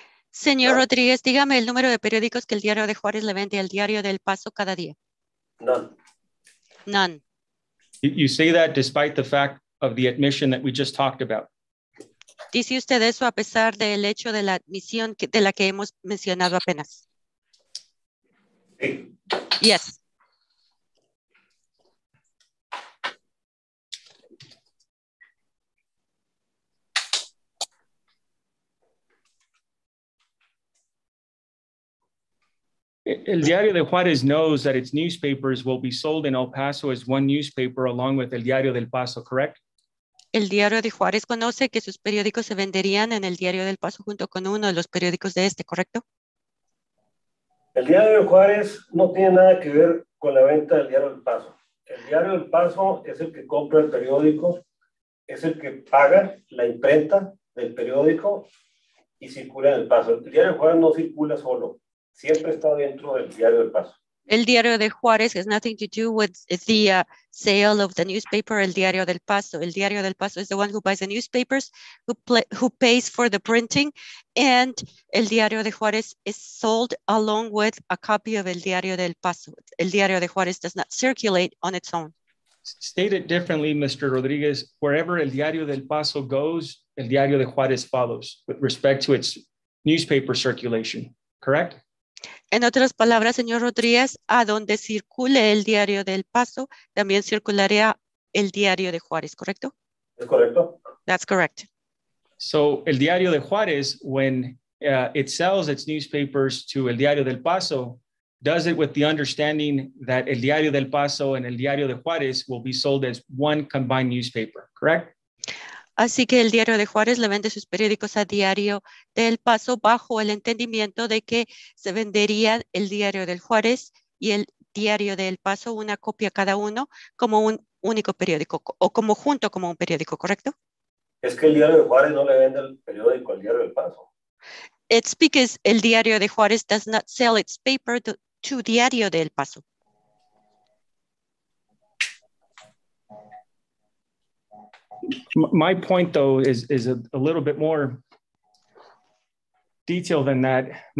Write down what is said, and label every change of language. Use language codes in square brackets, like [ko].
[es] Señor Rodríguez, dígame el número de periódicos que el Diario de Juárez le vende al Diario del Paso cada día. [en] None. None. You say that despite the fact of the admission that we just talked about. [es] Dice usted eso a pesar del hecho de la admisión de la que hemos mencionado apenas. Sí. [en] Yes. El Diario de Juárez knows that its newspapers will be sold in El Paso as one newspaper along with El Diario del Paso, correct? [es] El Diario de Juárez conoce que sus periódicos se venderían en el Diario del Paso junto con uno de los periódicos de este, ¿correcto? El Diario de Juárez no tiene nada que ver con la venta del Diario del Paso. El Diario del Paso es el que compra el periódico, es el que paga la imprenta del periódico y circula en el Paso. El Diario de Juárez no circula solo. Siempre está dentro del Diario del Paso. [en] El Diario de Juárez has nothing to do with the sale of the newspaper, El Diario del Paso. El Diario del Paso is the one who buys the newspapers, who pays for the printing, and El Diario de Juárez is sold along with a copy of El Diario del Paso. El Diario de Juárez does not circulate on its own. Stated differently, Mr. Rodriguez, wherever El Diario del Paso goes, El Diario de Juárez follows with respect to its newspaper circulation, correct? [es] En otras palabras, señor Rodríguez, a donde circule el Diario del Paso, también circularía el Diario de Juárez, ¿correcto? ¿Es correcto? [en] That's correct. So El Diario de Juárez, when it sells its newspapers to El Diario del Paso, does it with the understanding that El Diario del Paso and El Diario de Juárez will be sold as one combined newspaper, correct? [es] Así que el Diario de Juárez le vende sus periódicos a Diario del Paso bajo el entendimiento de que se vendería el Diario del Juárez y el Diario del Paso, una copia cada uno, como un único periódico o como junto como un periódico, ¿correcto? Es que el Diario de Juárez no le vende el periódico al Diario del Paso. [en] It's because el Diario de Juárez does not sell its paper to Diario del Paso. My point, though, is a little bit more detailed than that.